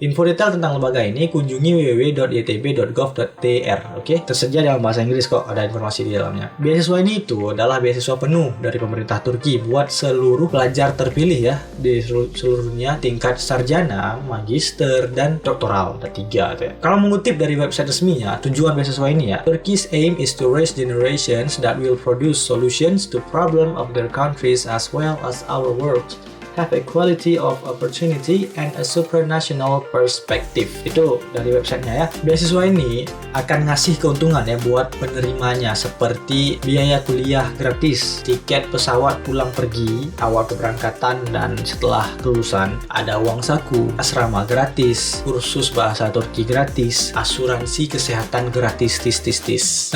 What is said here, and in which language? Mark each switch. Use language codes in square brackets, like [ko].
[id] Info detail tentang lembaga ini kunjungi www.ytb.gov.tr. Oke, tersedia dalam bahasa Inggris kok, ada informasi di dalamnya. Beasiswa ini itu adalah beasiswa penuh dari pemerintah Turki buat seluruh pelajar terpilih ya di seluruh dunia tingkat sarjana, magister, dan doktoral. Ada 3 tuh ya. Kalau mengutip dari website resminya, tujuan beasiswa ini ya, [en] Turkey's aim is to raise generations that will produce solutions to problem of their countries as well as our world. Have equality of opportunity and a supranational perspective. [id] Itu dari websitenya ya. Beasiswa ini akan ngasih keuntungan ya buat penerimanya seperti biaya kuliah gratis, tiket pesawat pulang pergi, awal keberangkatan dan setelah kelulusan, ada uang saku, asrama gratis, kursus bahasa Turki gratis, asuransi kesehatan gratis, tis.